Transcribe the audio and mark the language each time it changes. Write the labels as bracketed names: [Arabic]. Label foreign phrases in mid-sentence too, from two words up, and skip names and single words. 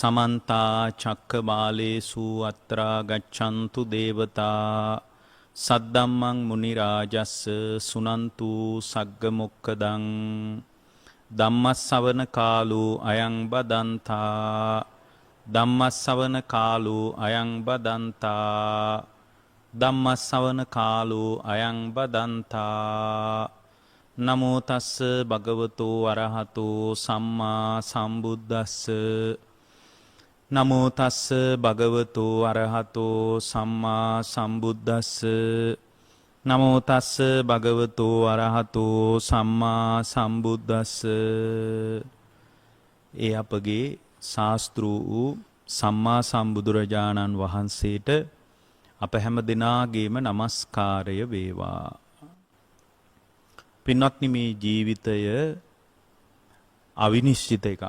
[Pali] समन्ता चक्कबालेषु अत्रा गच्छन्तु देवता सद्दम्मं मुनिराजस्स सुनन्तु सग्गमुक्कदं धम्मස්සවන කාලෝ අයං බදන්තා ධම්මස්සවන කාලෝ අයං බදන්තා ධම්මස්සවන කාලෝ අයං බදන්තා නමෝ තස්ස භගවතෝ අරහතෝ සම්මා සම්බුද්දස්ස නමෝ තස්ස භගවතෝ අරහතෝ සම්මා සම්බුද්දස්ස නමෝ තස්ස භගවතෝ අරහතෝ සම්මා සම්බුද්දස්ස. [Sinhala] ඒ අපගේ ශාස්ත්‍ර වූ සම්මා සම්බුදුරජාණන් වහන්සේට අප හැම දිනාගේම নমස්කාරය වේවා. පින්වත්නි, මේ ජීවිතය අවිනිශ්චිත එකක්.